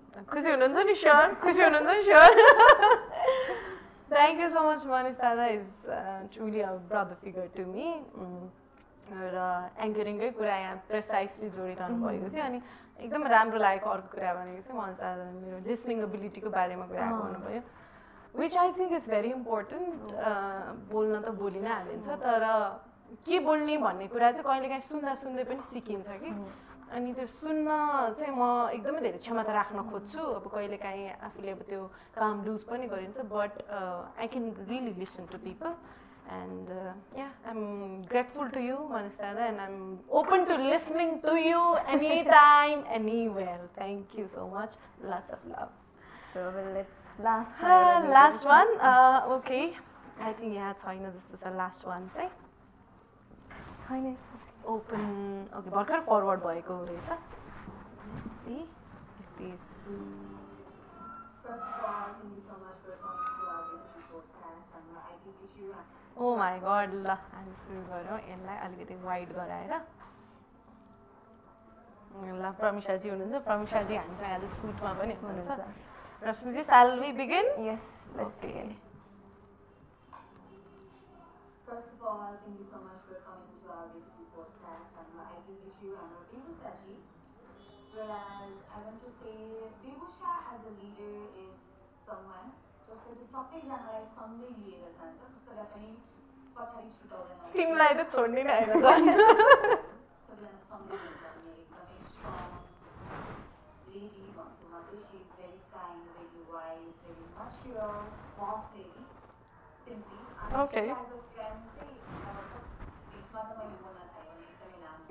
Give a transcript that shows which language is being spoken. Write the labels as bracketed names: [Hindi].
[Nepali] खुसी हुनुहुन्छ नि श्योर [English] खुसी हुनुहुन्छ नि sure Thank you so much, Manish Dada is truly a brother figure to me. [Nepali] र एङ्करिङकै कुरा यहाँ प्रेसाइसली जोडिरहनु भएको थियो अनि एकदम राम्रो लागेको अर्को कुरा भनेको चाहिँ मनिष दादाले मेरो लिसनिङ एबिलिटीको बारेमा कुरा गर्नुभयो [English] which I think is very important [Nepali] बोल्न त बोलि नै हालिन्छ तर के बोल्ने भन्ने कुरा चाहिँ कहिलेकाहीँ सुन्दा सुन्दै पनि सिकिन्छ कि अनि त्यो सुन्न चाहिँ म एकदमै धेरै क्षमता राख्न खोज्छु अब कहिलेकाहीँ आफूले अब त्यो काम लुज पनि गरिन्छ [English] But I can really listen to people and I'm grateful to you, Manish Dada, and I'm open to listening to you anytime, anywhere. Thank you so much. Lots of love. So let's last one. Okay. I think [Nepali] छैन जस्तो छ [English] last one चाहिँ. [Nepali] छैन. [English] Open. [Nepali] Okay, भर्खर forward भएको रहेछ. [English] Let's see if this. First of all, thank you so much for coming to our podcast, and I give you [Nepali] Oh my god, ल हामी सुरु गरौँ यसलाई अलिकति वाइड गराएर ल प्रमिषाजी हुनुहुन्छ प्रमिषाजी हामीसँग आज सुटमा पनि हुनुहुन्छ Rashmiji [English] shall we begin? Yes, let's begin. First of all, thank you so much for coming to our Rikuti podcast, and I give you and Rikusaji. Whereas I want to say Ribusha as a leader is someone [Nepali] जसले चाहिँ सबैजनालाई सँगै लिएर जान्छ कसैलाई पनि पछाडि छुटाउँदैन तिमीलाई त छोड्दिन हैन झन् सबैजना सँगै लिएर जाने एकदमै स्ट्रङ लेडी भन्छु म चाहिँ [English] She is very kind very wise very mature बस lady simply Okay. [Nepali] As a friend चाहिँ यसमा त मैले बोल्न थालेँ भने एकदमै राम्रो